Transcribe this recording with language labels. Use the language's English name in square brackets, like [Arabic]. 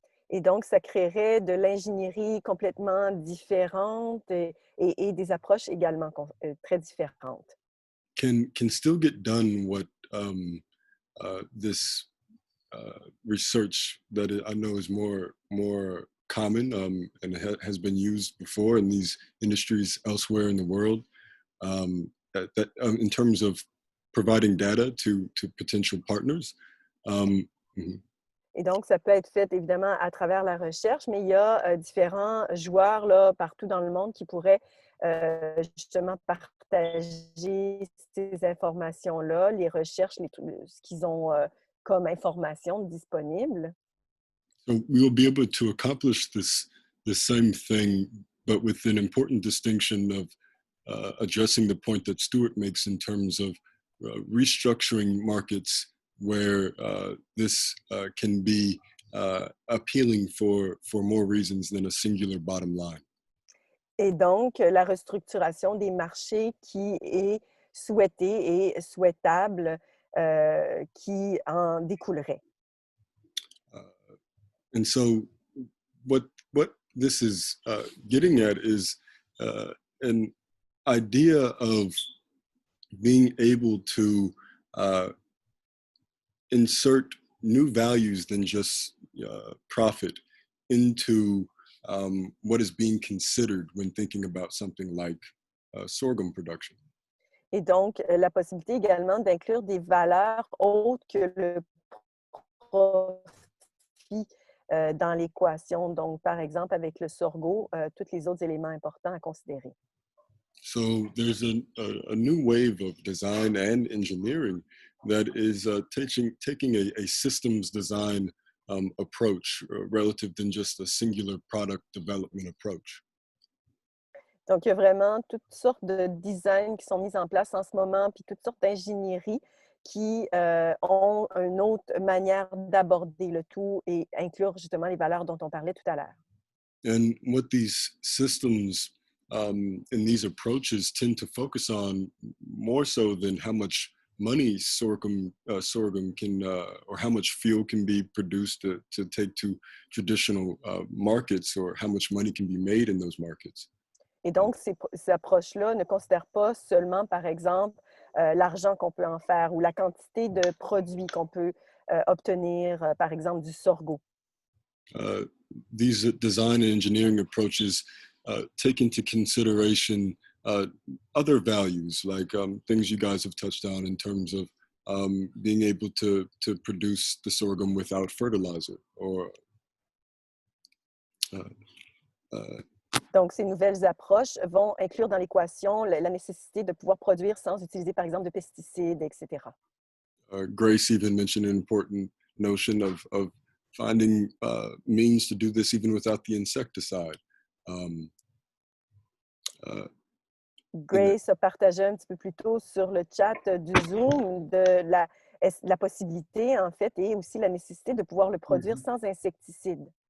[French] Et donc, ça créerait de l'ingénierie complètement différente et des approches également très différentes. [English] Can still get done what this research that I know is more common and has been used before in these industries elsewhere in the world, that in terms of providing data to potential partners. [French] Et donc, ça peut être fait évidemment à travers la recherche, mais il y a différents joueurs là, partout dans le monde qui pourraient justement partager ces informations-là, les recherches, ce qu'ils ont comme information disponible. [English] So we will be able to accomplish the same thing, but with an important distinction of addressing the point that Stuart makes in terms of restructuring markets where this can be appealing for more reasons than a singular bottom line. [French] Et donc, la restructuration des marchés qui est souhaitée et souhaitable, qui en découlerait. [English] And so what this is getting at is an idea of being able to insert new values than just profit into what is being considered when thinking about something like sorghum production. [French] Et donc, la possibilité également d'inclure des valeurs autres que le profit dans l'équation. Donc, par exemple, avec le sorgho, tous les autres éléments importants à considérer. [English] So there's a new wave of design and engineering that is taking a systems design approach relative than just a singular product development approach. [French] Donc, il y a vraiment toutes sortes de designs qui sont mis en place en ce moment, puis toutes sortes d'ingénieries qui ont une autre manière d'aborder le tout et inclure justement les valeurs dont on parlait tout à l'heure. [English] And what these systems and these approaches tend to focus on more so than how much money sorghum can or how much fuel can be produced to take to traditional markets or how much money can be made in those markets. [French] Et donc, ces approches-là ne considèrent pas seulement, par exemple, l'argent qu'on peut en faire ou la quantité de produits qu'on peut obtenir, par exemple, du sorgho. [English] These design and engineering approaches take into consideration other values, like things you guys have touched on in terms of being able to produce the sorghum without fertilizer or [French] Donc, ces nouvelles approches vont inclure dans l'équation la nécessité de pouvoir produire sans utiliser, par exemple, de pesticides, etc. [English] Grace even mentioned an important notion of finding means to do this even without the insecticide. [French] Grace a partagé un petit peu plus tôt sur le chat du Zoom de la possibilité, en fait, et aussi la nécessité de pouvoir le produire sans insecticide.